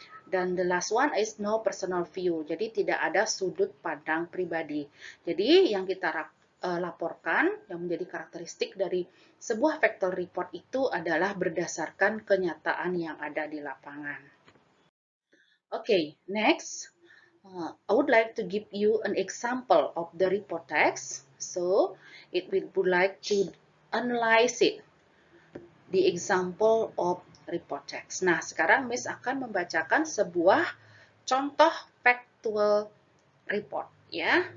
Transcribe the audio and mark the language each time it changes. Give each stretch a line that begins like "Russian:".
English: Dan the last one is no personal view.
Indonesian: Jadi tidak ada sudut pandang pribadi. Jadi yang kita laporkan yang menjadi karakteristik dari sebuah factual report itu adalah berdasarkan kenyataan yang ada di lapangan.
English: Okay, next. I would like to give you an example of the report text. So, would like to analyze it. The example of report text.
Indonesian: Nah, sekarang Miss akan membacakan sebuah contoh factual report ya.